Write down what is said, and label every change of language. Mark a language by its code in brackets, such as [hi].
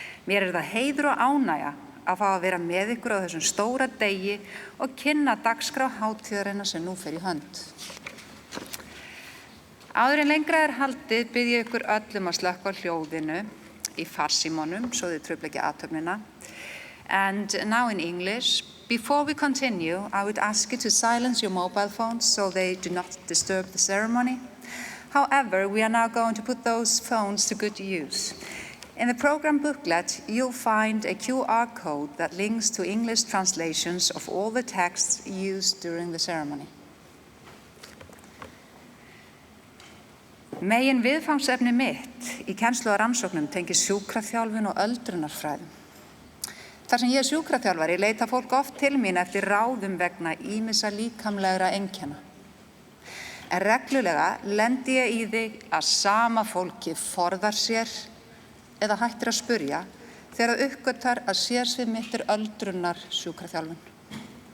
[is] Mér er það heiður og ánægja að fá að vera með ykkur á þessum stóra degi og kynna dagskrá hátíðarinnar sem nú fer í hönd. Áður en lengra er haldið bið ég ykkur öllum að slökkva á hljóðinu í farsímónum svo þið trufla ekki athöfnina. [en] And now in English, before we continue, I would ask you to silence your mobile phones so they do not disturb the ceremony. However, we are now going to put those phones to good use. In the program booklet, you'll find a QR code that links to English translations of all the texts used during the ceremony. [is] Megin viðfangsefni mitt í kennslu og rannsóknum tengist sjúkraþjálfun og öldrunarfræðum. Þar sem ég er sjúkraþjálfari leita fólk oft til mín eftir ráðum vegna ýmissa líkamlegra einkenna. En reglulega lendi ég í því að sama fólki forðar sér eða hættir að spurja þegar það uppgötvar að sérsvið mitt er öldrunar sjúkraþjálfun.